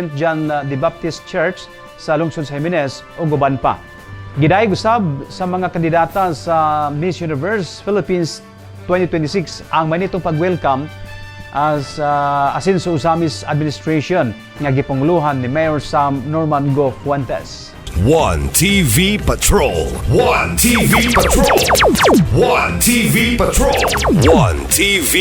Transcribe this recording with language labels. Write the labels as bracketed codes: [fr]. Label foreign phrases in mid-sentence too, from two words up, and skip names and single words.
[ceb] John the Baptist Church sa lungsod sa Jimenez o guban pa. Gidayeg usab sa mga kandidata sa Miss Universe Philippines 2026 ang manitong pag-welcome as asin sa Ozamis administration nga gipanguluhan ni Mayor Sam Norman Go Fuentes. One TV Patrol. One TV Patrol. One TV Patrol. One TV